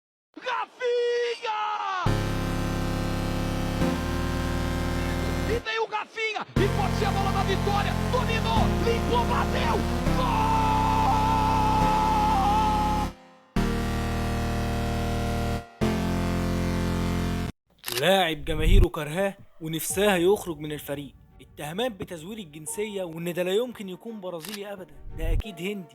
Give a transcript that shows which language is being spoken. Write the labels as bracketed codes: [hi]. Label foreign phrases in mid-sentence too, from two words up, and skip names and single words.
[pt] Rafinha! E tem o Rafinha, e pode ser a bola da vitória, dominou, limpou, bateu, gol! [ar] لاعب جماهيره كرهاه ونفسها يخرج من الفريق. اتهامات بتزوير الجنسية وان ده لا يمكن يكون برازيلي ابدا، ده اكيد هندي.